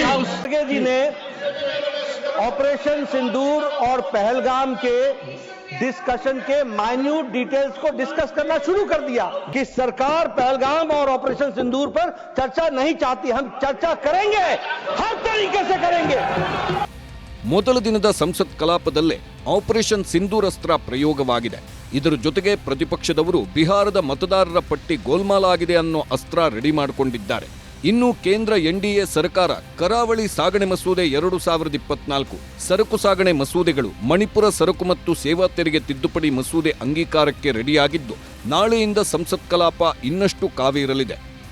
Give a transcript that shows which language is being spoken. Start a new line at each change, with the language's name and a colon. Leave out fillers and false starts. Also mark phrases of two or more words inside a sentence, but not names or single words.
Hindi: जी ने ऑपरेशन सिंदूर और पहलगाम के डिस्कशन के
English: minute details
Hindi: को डिस्कस करना शुरू कर दिया कि सरकार पहलगाम और ऑपरेशन सिंदूर पर चर्चा नहीं चाहती. हम चर्चा करेंगे, हर तरीके से करेंगे.
Kannada: ಮೊದಲ ದಿನದ ಸಂಸತ್ ಕಲಾಪದಲ್ಲೇ ಆಪರೇಷನ್ ಸಿಂಧೂರ್ ಅಸ್ತ್ರ ಪ್ರಯೋಗವಾಗಿದೆ. ಇದರ ಜೊತೆಗೆ ಪ್ರತಿಪಕ್ಷದವರು ಬಿಹಾರದ ಮತದಾರರ ಪಟ್ಟಿ ಗೋಲ್ಮಾಲ್ ಆಗಿದೆ ಅನ್ನೋ ಅಸ್ತ್ರ ರೆಡಿ ಮಾಡಿಕೊಂಡಿದ್ದಾರೆ. ಇನ್ನು ಕೇಂದ್ರ ಎನ್ಡಿಎ ಸರ್ಕಾರ ಕರಾವಳಿ ಸಾಗಣೆ ಮಸೂದೆ 2024, ಸರಕು ಸಾಗಣೆ ಮಸೂದೆಗಳು, ಮಣಿಪುರ ಸರಕು ಮತ್ತು ಸೇವಾ ತೆರಿಗೆ ತಿದ್ದುಪಡಿ ಮಸೂದೆ ಅಂಗೀಕಾರಕ್ಕೆ ರೆಡಿಯಾಗಿದ್ದು ನಾಳೆಯಿಂದ ಸಂಸತ್ ಕಲಾಪ ಇನ್ನಷ್ಟು ಕಾವೇರಲಿದೆ.